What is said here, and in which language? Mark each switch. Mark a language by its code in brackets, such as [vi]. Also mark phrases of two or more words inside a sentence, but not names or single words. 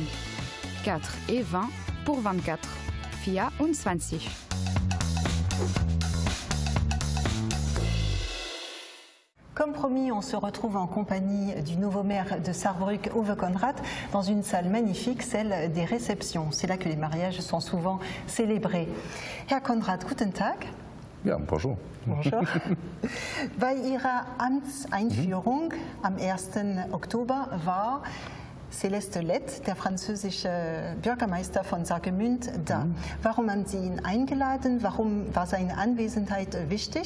[fr] 4 et 20 pour 24. 24. Comme promis, on se retrouve en compagnie du nouveau maire de Saarbrück, Uwe Konrad, dans une salle magnifique, celle des réceptions. C'est là que les mariages sont souvent célébrés. [de] Herr Konrad, guten Tag. Ja, [fr] bonjour. Bonjour. [de] Bei Ihrer Amtseinführung am 1. Oktober war Celeste Lett, der französische Bürgermeister von Saargemünd, da. Warum haben Sie ihn eingeladen? Warum war seine Anwesenheit wichtig?